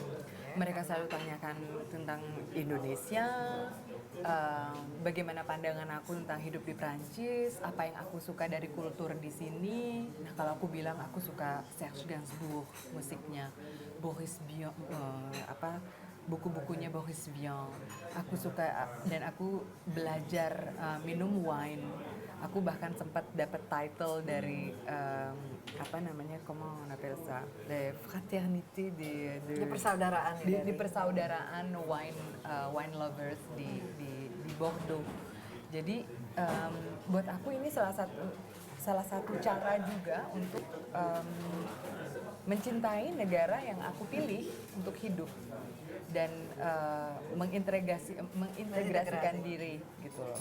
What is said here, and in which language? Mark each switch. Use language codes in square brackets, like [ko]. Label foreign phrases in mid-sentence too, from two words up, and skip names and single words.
[id] Mereka selalu tanyakan tentang Indonesia, bagaimana pandangan aku tentang hidup di Prancis, apa yang aku suka dari kultur di sini. Nah kalau aku bilang aku suka Serge Gainsbourg, musiknya, Boris Vian, buku-bukunya Boris Vian. Aku suka dan aku belajar minum wine. Aku bahkan sempat dapat title dari [fr] comment on appelle ça, les fraternités [id] Di persaudaraan di persaudaraan [en] wine lovers [id] di Bordeaux. Jadi buat aku ini salah satu cara juga untuk mencintai negara yang aku pilih untuk hidup dan mengintegrasikan diri gitu loh.